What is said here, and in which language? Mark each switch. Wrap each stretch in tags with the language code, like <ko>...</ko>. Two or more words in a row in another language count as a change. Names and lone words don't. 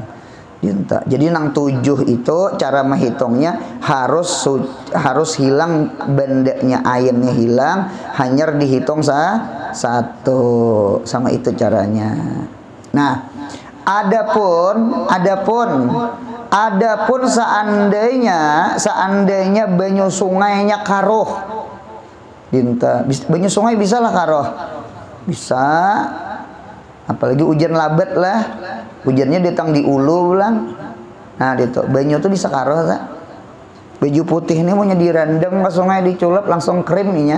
<bjn>Jadi nang 7 itu cara menghitungnya harus hilang bendanya, airnya hilang, hanya dihitung 1. Sama itu caranya. Nah, adapun seandainya banyu sungainya karuh. Banyu sungai bisa lah karuh. Bisa. Apalagi hujan labat lah. Hujannya datang di ulu ulang. Nah, itu banyu tuh bisa karuh tak? Baju putih ini maunya direndam ke sungai diculap langsung krim nih ya.</bjn>